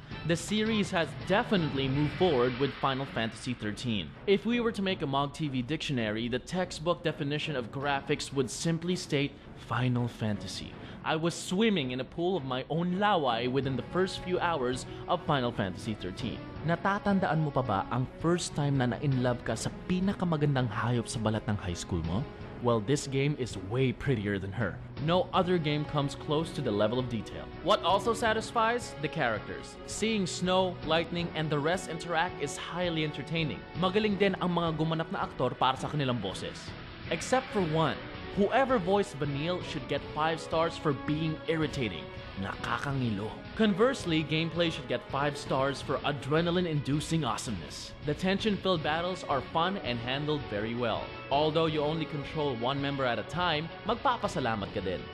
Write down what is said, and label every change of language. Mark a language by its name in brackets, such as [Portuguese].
[English] The series has definitely moved forward with Final Fantasy XIII. If we were to make a MOG TV dictionary, the textbook definition of graphics would simply state Final Fantasy. I was swimming in a pool of my own laway within the first few hours of Final Fantasy XIII. [Filipino] Natatandaan mo pa ba ang [English] first time [Filipino] na na-inlove ka sa pinakamagandang hayop sa balat ng high school mo? [English] Well, this game is way prettier than her. No other game comes close to the level of detail. What also satisfies? The characters. Seeing Snow, Lightning, and the rest interact is highly entertaining. [Filipino] Magaling din ang mga gumanap na aktor para sa kanilang boses. [English] Except for one. Whoever voiced Vanille should get 5 stars for being irritating. [Filipino] Nakakangilo. [English] Conversely, gameplay should get 5 stars for adrenaline-inducing awesomeness. The tension-filled battles are fun and handled very well. Although you only control one member at a time, [Filipino] magpapasalamat ka din.